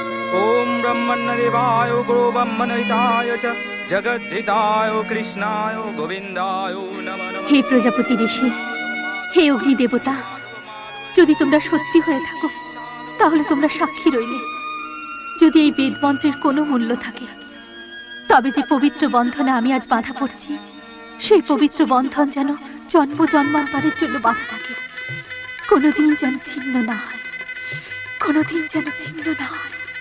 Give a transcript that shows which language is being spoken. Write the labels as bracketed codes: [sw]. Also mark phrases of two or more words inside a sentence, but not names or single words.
[sa] ओम ब्रह्मण्यदेवाय गुरु ब्रह्मणहिताय च जगद्धिताय कृष्णाय गोविन्दाय नमो नमः। [bn] হে প্রজাপতি ঋষি, হে অগ্নি দেবতা, যদি তোমরা সত্যি হয়ে থাকো তাহলে তোমরা সাক্ষী রইলে। যদি এই বেদ মন্ত্রের কোনো মূল্য থাকে, তবে যে পবিত্র বন্ধনে আমি আজ বাধা পড়ছি, সেই পবিত্র বন্ধন যেন জন্ম জন্মান্তরের জন্য বাধা থাকে, কোনোদিন যেন ছিন্ন না হয়, কোনোদিন যেন ছিন্ন না হয়।